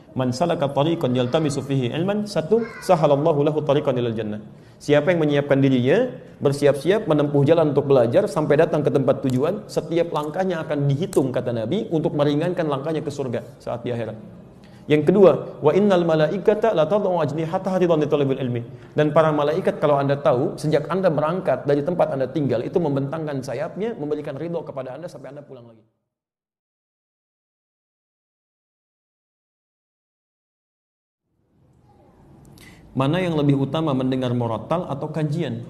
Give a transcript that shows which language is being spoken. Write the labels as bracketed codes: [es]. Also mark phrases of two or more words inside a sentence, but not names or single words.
[ar] من سلك طريقا يلتمس فيه علما, satu, سهل الله له طريقا إلى الجنة. [id] Siapa yang menyiapkan dirinya, bersiap-siap menempuh jalan untuk belajar sampai datang ke tempat tujuan, setiap langkahnya akan dihitung kata Nabi untuk meringankan langkahnya ke surga saat di akhirat. Yang kedua, [ar] وإن الملائكة لتضع أجنحتها رضا لطالب العلم. [id] Dan para malaikat kalau Anda tahu, sejak Anda berangkat dari tempat Anda tinggal itu membentangkan sayapnya, memberikan ridho kepada Anda sampai Anda pulang lagi. Mana yang lebih utama, mendengar murattal atau kajian?